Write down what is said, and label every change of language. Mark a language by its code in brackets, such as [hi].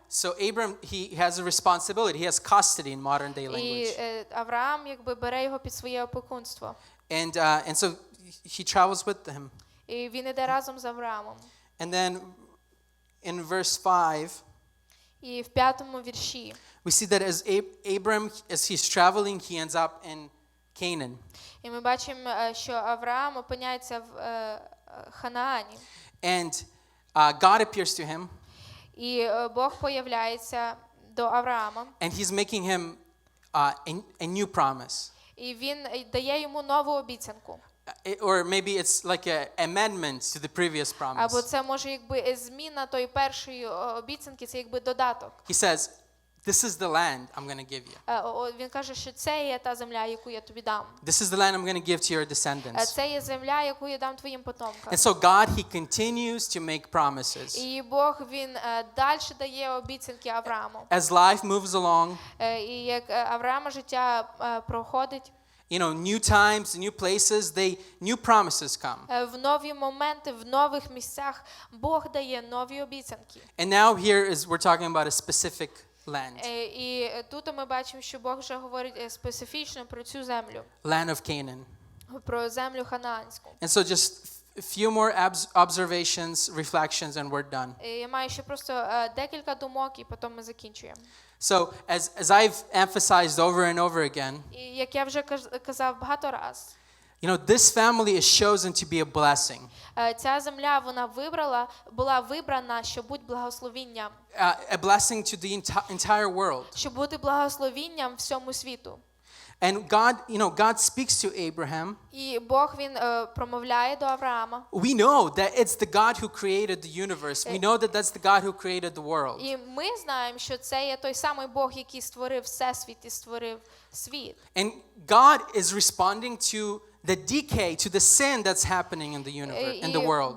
[en] So Abram, he has a responsibility. He has custody in modern day [uk] І [en] language. [uk] Авраам якби бере його під своє опікунство. [en] And so he travels with him. [uk] І він іде разом з Авраамом. [en] And then in verse 5, [uk] І в 5-му вірші [en] we see that as Abram, as he's traveling, he ends up in Canaan. [uk] і ми бачимо, що Авраам опиняється в Ханаані. [en] And God appears to him. [uk] І Бог появляється до Авраама. [en] And he's making him a new promise. [uk] І він дає йому нову обіцянку. [en] Or maybe it's like an amendment to the previous promise. [uk] Або це може якби зміна тої першої обіцянки, це якби додаток. [en] He says, this is the land I'm going to give you. [uk] Він каже, що це є та земля, яку я тобі дам. [en] This is the land I'm going to give to your descendants. [uk] Це є земля, яку я дам твоїм потомкам. [en] And so God, he continues to make promises. [uk] І Бог, він далі дає обіцянки Аврааму. [en] As life moves along, [uk] І як Авраама життя проходить, [en] new times, new places, new promises come. [uk] в нові моменти, в нових місцях Бог дає нові обіцянки. [en] And now here we're talking about a specific land. [uk] І тут ми бачимо, що Бог вже говорить специфічно про цю землю. [en] Land of Canaan. [uk] Про землю ханаанську. [en] And so just a few more observations, reflections, and we're done. [uk] Я маю ще просто декілька думок, і потім ми закінчуємо. [en] So as I've emphasized over and over again, [uk] І як я вже казав багато раз, [en] this family is chosen to be a blessing. [uk] Ця земля, вона була вибрана, щоб бути благословінням. [en] A blessing to the entire world. [uk] Щоб бути благословінням всьому світу. [en] And God speaks to Abraham. [uk] І Бог, він промовляє до Авраама. [en] We know that it's the God who created the universe. We know that that's the God who created the world. [uk] І ми знаємо, що це є той самий Бог, який створив всесвіт і створив світ. [en] And God is responding to the decay, to the sin that's happening in the universe, in the world.